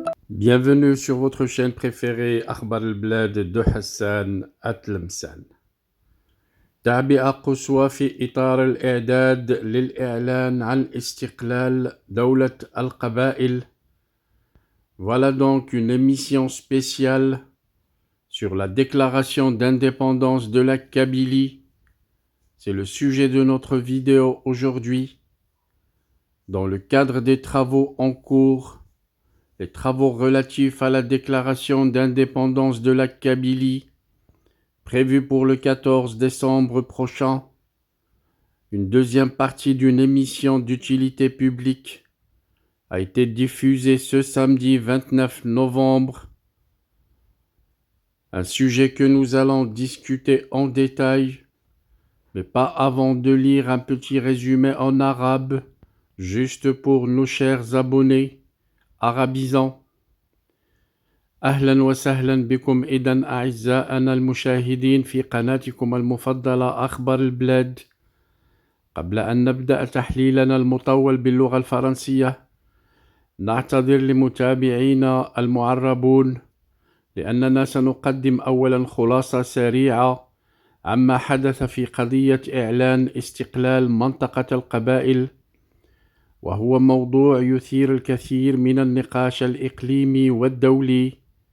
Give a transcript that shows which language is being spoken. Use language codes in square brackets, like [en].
[fr] Bienvenue sur votre chaîne préférée أخبار البلاد de حسان أتلمسان. [ar] تعبئة قصوى في إطار الإعداد للإعلان عن استقلال دولة القبائل. [fr] Voilà donc une émission spéciale sur la déclaration d'indépendance de la Kabylie. C'est le sujet de notre vidéo aujourd'hui. Dans le cadre des travaux en cours, les travaux relatifs à la déclaration d'indépendance de la Kabylie, prévus pour le 14 décembre prochain, une deuxième partie d'une émission d'utilité publique a été diffusée ce samedi 29 novembre, un sujet que nous allons discuter en détail, mais pas avant de lire un petit résumé en arabe, juste pour nos chers abonnés arabisants. [ar] أهلا وسهلا بكم إذن أعزائنا المشاهدين في قناتكم المفضلة أخبار البلاد. قبل أن نبدأ تحليلنا المطول باللغة الفرنسية، نعتذر لمتابعينا المعربون لأننا سنقدم أولا خلاصة سريعة عما حدث في قضية إعلان استقلال منطقة القبائل، وهو موضوع يثير الكثير من النقاش الإقليمي والدولي.